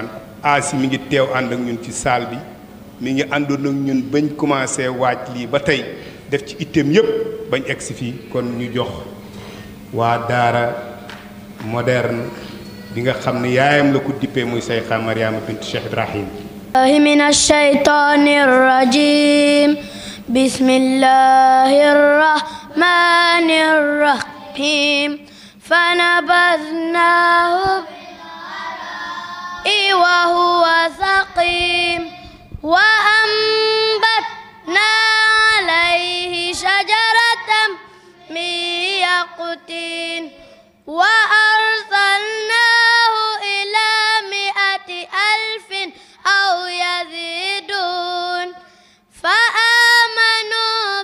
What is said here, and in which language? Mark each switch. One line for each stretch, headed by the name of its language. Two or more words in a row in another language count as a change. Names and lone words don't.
Wolof: Asi mi ngi teew ànd ak ñun ci saal bi mi ngi àndoon ak ñun bañ commencé waaj lii ba tey def ci itteem yépp bañ egsi fii. kon ñu jox waa daara moderne bi nga xam ne yaayam la ko dippee muy Sayxa Mariama bint Cheikh Ibrahim.
Arabic: من الشيطان الرجيم بسم الله الرحمن الرحيم فنبذناه وهو سقيم وأنبتنا عليه شجرة من يقطين وأرسلناه إلى 100,000 أو يزيدون فآمنوا